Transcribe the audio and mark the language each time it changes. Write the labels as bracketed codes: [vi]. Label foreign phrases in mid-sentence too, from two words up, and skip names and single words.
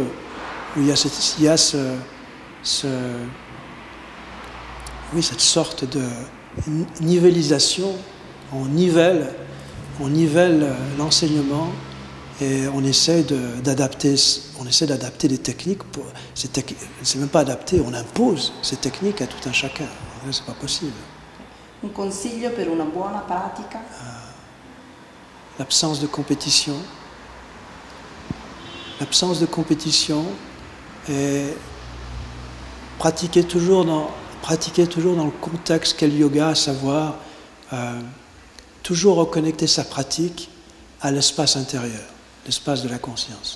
[fr] Où il y a cette sorte de nivellisation. On nivelle l'enseignement et on essaie d'adapter des techniques. C'est même pas adapter, on impose ces techniques à tout un chacun. C'est pas possible. [it] Un consiglio per una buona pratica? [fr] l'absence de compétition. L'absence de compétition est pratiquée toujours dans le contexte qu'est le yoga, à savoir toujours reconnecter sa pratique à l'espace intérieur, l'espace de la conscience.